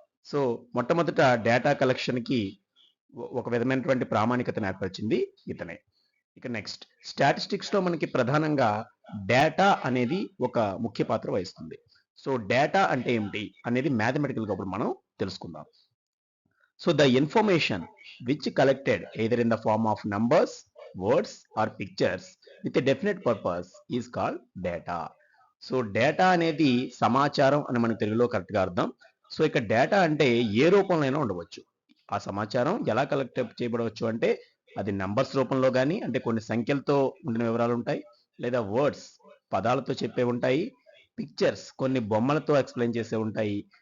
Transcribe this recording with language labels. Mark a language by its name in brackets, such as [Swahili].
[Telugu] So మొట్టమొదట data collection కి ఒక విధమైనటువంటి ప్రామాణికతను ఏర్పరిచింది ఇతనే. ఇక నెక్స్ట్ స్టాటిస్టిక్స్ లో మనకి ప్రధానంగా డేటా అనేది ఒక ముఖ్య పాత్ర వహిస్తుంది. సో డేటా అంటే ఏమిటి అనేది మ్యాథమెటికల్ గా ఇప్పుడు మనం తెలుసుకుందాం. [English] So the information which collected either in the form of numbers, words or pictures with a definite purpose is called data. [Telugu] So data అనేది సమాచారం అని మనకు తెలుగులో కరెక్ట్గా అర్థం. సో ఇక డేటా అంటే ఏ రూపంలో ఉండవచ్చు. ఆ సమాచారం ఎలా కలెక్ట్ చేయబడవచ్చు అంటే అది నంబర్స్ రూపంలో కానీ, అంటే కొన్ని సంఖ్యలతో ఉండిన వివరాలు ఉంటాయి, లేదా వర్డ్స్ పదాలతో చెప్పే ఉంటాయి, పిక్చర్స్ కొన్ని బొమ్మలతో ఎక్స్ప్లెయిన్ చేసే ఉంటాయి.